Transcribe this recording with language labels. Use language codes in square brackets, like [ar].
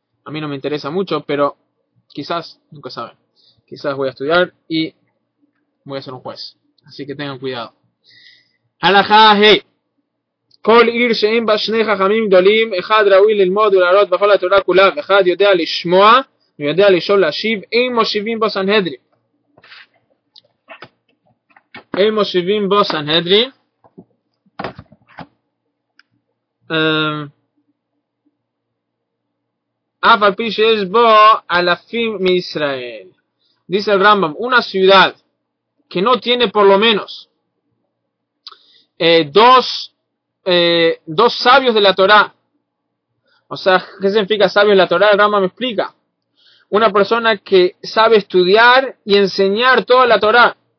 [es] A mí no me interesa mucho, pero quizás, nunca saben, quizás voy a estudiar y voy a ser un juez. Así que tengan cuidado. Halajá hey. [he] כל עיר שאין בה שני חכמים גדולים, אחד ראוי ללמוד ולהראות בכל התורה כולה, ואחד יודע לשמוע ויודע לשאול להשיב, אין מושיבים בו סנהדרין. אין מושיבים בו סנהדרין. אף על פי שיש בו אלפים מישראל. [es] Dice el Rambam, una ciudad que no tiene por lo menos dos sabios de la Torá. O sea, ¿qué significa sabios de la Torá? El Rambam me explica. Una persona que sabe estudiar y enseñar toda la Torá.